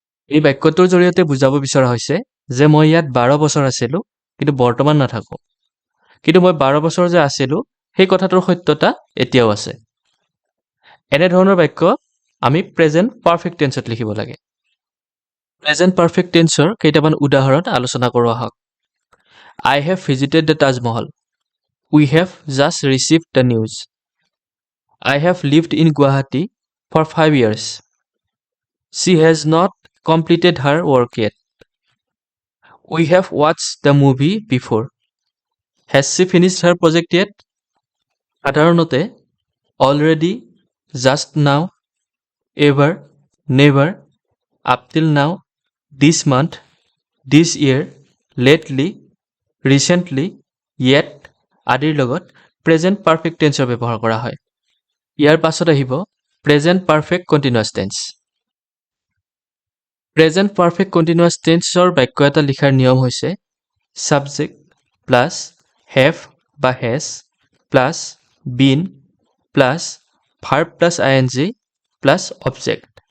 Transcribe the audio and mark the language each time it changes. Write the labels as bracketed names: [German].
[Assamese] এই বাক্যটোৰ জৰিয়তে বুজাব বিচৰা হৈছে যে মই ইয়াত 12 বছৰ আছিলোঁ, কিন্তু বৰ্তমান নাথাকোঁ। কিন্তু মই 12 বছৰ যে আছিলোঁ সেই কথাটোৰ সত্যতা এতিয়াও আছে। এনেধৰণৰ বাক্য আমি প্ৰেজেন্ট পাৰফেক্ট টেন্সত লিখিব লাগে। প্ৰেজেন্ট পাৰফেক্ট টেন্সৰ কেইটামান উদাহৰণ আলোচনা কৰোঁ আহক। [English] I have visited the Taj Mahal. We have just received the news. I have lived in Guwahati for 5 years. She has not completed her work yet. We have watched the movie before. Has she finished her project yet? [Assamese] সাধাৰণতে [English] already, just now, ever, never, up till now, this month, this year, lately, [Assamese] recently, yet আদিৰ লগত present perfect টেন্সৰ ব্যৱহাৰ কৰা হয়। ইয়াৰ পাছত আহিব present perfect continuous tense. Present perfect continuous টেন্সৰ বাক্য এটা লিখাৰ নিয়ম হৈছে ছাবজেক্ট প্লাছ হেভ বা has plus bin plus verb plus ing plus object.